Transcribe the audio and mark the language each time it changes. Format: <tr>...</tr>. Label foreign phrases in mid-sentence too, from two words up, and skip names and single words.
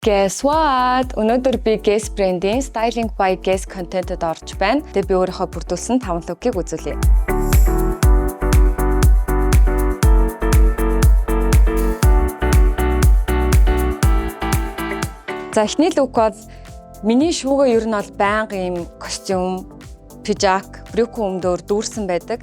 <en>Guess what?</en> <mn>Өнөөдөр би Guess brand-ийн Styling by Guess content-д орж байна. Тэгээ би өөрийнхөө бүрдүүлсэн 5 лугийг үзүүлье. За эхний лук бол миний шүүгээ ер нь бол байнга ийм костюм, пижак, брюк өмдөр дүүрсэн байдаг.</mn>